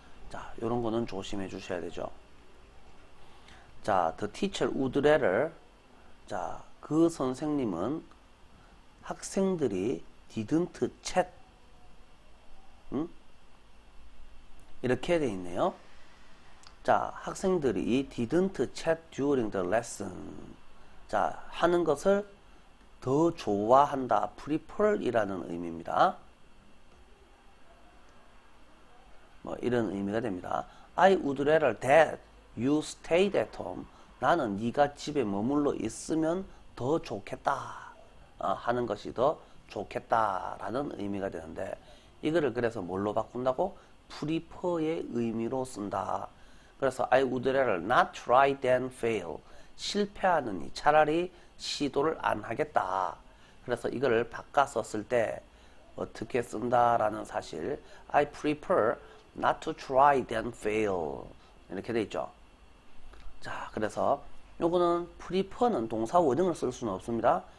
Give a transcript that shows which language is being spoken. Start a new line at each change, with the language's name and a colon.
Korean: 자, 요런 거는 조심해 주셔야 되죠. 자,
English: the teacher would rather,
Korean: 자, 그 선생님은 학생들이
English: didn't chat,
Korean: 이렇게 돼 있네요.
English: 자,
Korean: 학생들이
English: didn't chat during the lesson.
Korean: 자, 하는 것을 더 좋아한다. prefer 이라는 의미입니다. 뭐 이런 의미가 됩니다.
English: I would rather that you stayed at home.
Korean: 나는 네가 집에 머물러 있으면 더 좋겠다 하는 것이 더 좋겠다라는 의미가 되는데 이거를 그래서 뭘로 바꾼다고? prefer의 의미로 쓴다. 그래서
English: I would rather not try than fail.
Korean: 실패하느니 차라리 시도를 안 하겠다. 그래서 이거를 바꿔서 쓸 때 어떻게 쓴다라는 사실
English: I prefer not to try than fail
Korean: 이렇게 돼 있죠. 자, 그래서 요거는 prefer는 동사 원형을 쓸 수는 없습니다.